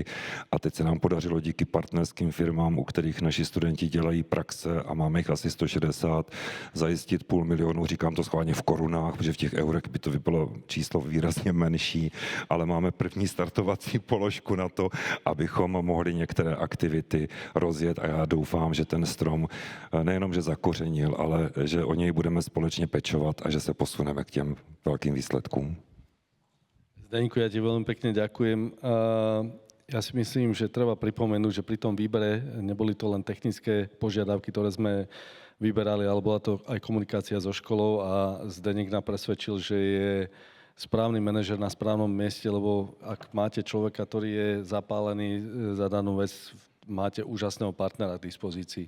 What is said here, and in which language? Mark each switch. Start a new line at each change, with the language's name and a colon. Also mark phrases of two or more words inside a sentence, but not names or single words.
Czech: A teď se nám podařilo díky partnerským firmám, u kterých naši studenti dělají praxe a máme jich asi 160, zajistit 500 000, říkám to schválně v korunách, protože v těch eurech by to bylo číslo výrazně menší, ale máme první startovací položku na to, abychom mohli některé aktivity rozjet a já doufám, že ten strom nejenom, že zakořenil, ale že o něj budeme společně pečovat a že se posuneme k těm velkým výsledkům. Zdeňku,
Slovak: ja ti veľmi pekne ďakujem. Ja si myslím, že treba pripomenúť, že pri tom výbere neboli to len technické požiadavky, ktoré sme vyberali, ale bola to aj komunikácia so školou a Zdeněk nám presvedčil, že je správny manažer na správnom mieste, lebo ak máte človeka, ktorý je zapálený za danú vec, máte úžasného partnera k dispozícii.